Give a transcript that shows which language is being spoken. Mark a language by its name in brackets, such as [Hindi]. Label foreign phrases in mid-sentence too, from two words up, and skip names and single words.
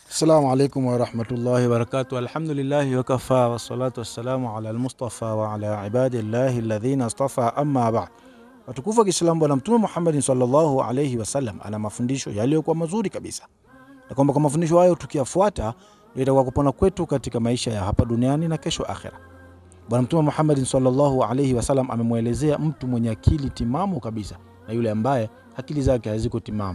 [Arabic] السلام عليكم ورحمة الله وبركاته. الحمد لله وكفى والصلاة والسلام على المصطفى وعلى عباد الله الذين اصطفى أما بعد. [Swahili] Watukufu Kiislamu, Bwana Mtume Muhammad [Arabic] صلى الله عليه وسلم [Swahili] ana mafundisho yaliyokuwa mazuri kabisa, na kwamba kwa mafundisho hayo tukiyafuata itakuwa kupona kwetu katika maisha ya hapa duniani na kesho akhera. Bwana Mtume Muhammad [Arabic] صلى الله عليه وسلم [Swahili] amemuelezea mtu mwenye akili timamu kabisa na yule ambaye akili zake haziko timamu.